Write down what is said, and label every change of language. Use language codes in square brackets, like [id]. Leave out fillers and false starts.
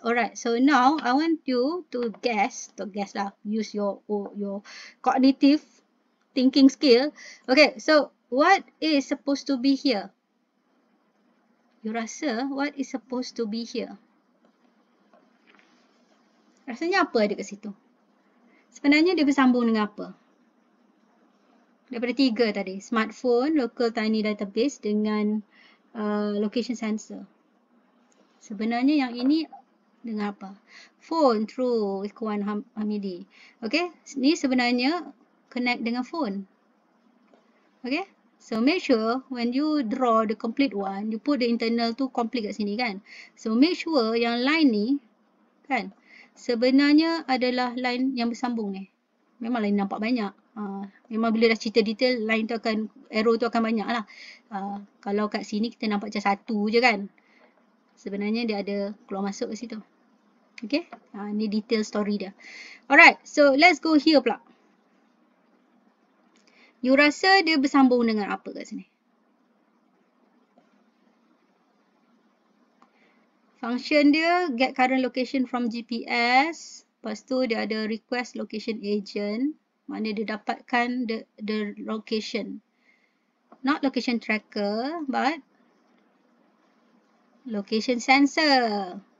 [en] Alright, so now I want you to guess lah, use your cognitive thinking skill. Okay, so what is supposed to be here? You rasa what is supposed to be here? [ms] Rasanya apa ada kat situ? Sebenarnya dia bersambung dengan apa? Daripada 3 tadi, smartphone, local tiny database dengan location sensor. Sebenarnya yang ini dengan apa? Phone, true, Ikhwan Hamidi. Okay, ni sebenarnya connect dengan phone. [en] Okay, so make sure when you draw the complete one, you put the internal tu complete kat sini kan. [ms] So make sure yang line ni kan, sebenarnya adalah line yang bersambung ni. Memang line nampak banyak. Memang bila dah cerita detail, line tu akan, arrow tu akan banyak lah. Kalau kat sini kita nampak macam satu je kan. Sebenarnya dia ada keluar masuk ke situ. Okay, ni detail story dia. [en] Alright, so let's go here pula. [ms] You rasa dia bersambung dengan apa kat sini? [en] Function dia get current location from GPS. [ms] Lepas tu dia ada request location agent. Mana dia dapatkan the location. [en] Not location tracker, but location sensor.